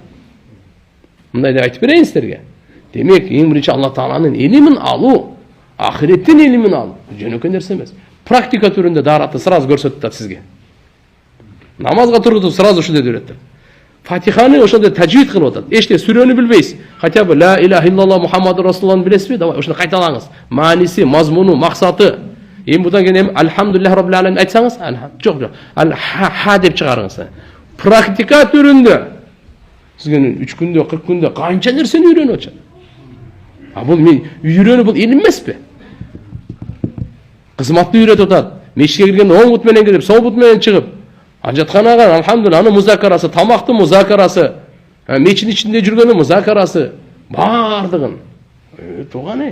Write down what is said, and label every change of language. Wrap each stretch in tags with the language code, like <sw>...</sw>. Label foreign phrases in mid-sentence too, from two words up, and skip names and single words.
<ky>Мындай деп айтып берейин силерге. Демек, эң биринчи Алла Тааланын илимин алуу. Ахиреттен илимин ал. Жөнөкөй нерсе эмес. Практика түрүндө даратты сразу көрсөтүп атат сизге. Намазга тургузуп сразу ушундай үйрөтөт. Фатиханы ошондой таджвид кылып атат. Эчте сүрөнү билбейсиз.</ky> <ru>Хотя бы</ru> <ar>لا إله إلا الله محمد رسول الله</ar> <ky>билесизби? Давай ошону кайталаңыз. Мааниси, мазмуну, максаты. Эми будан кийин</ky> <ar>الحمد لله رب العالمين</ar> <ky>айтсаңыз, жок. Ха деп чыгарыңыз. Практика түрүндө сизге 3 күндө, 40 күндө канча нерсени үйрөнүп атат. А бул мен үйрөнүү бул илим эмеспи? Кызматты үйрөтүп атат. Мешитке киргенде оң бут менен кирип, сол бут менен чыгып, ажатканага алхамдулилlah аны музакарасы, тамактын музакарасы, мечиттин ичинде жүргөндө музакарасы, бардыгын тууганы.</ky>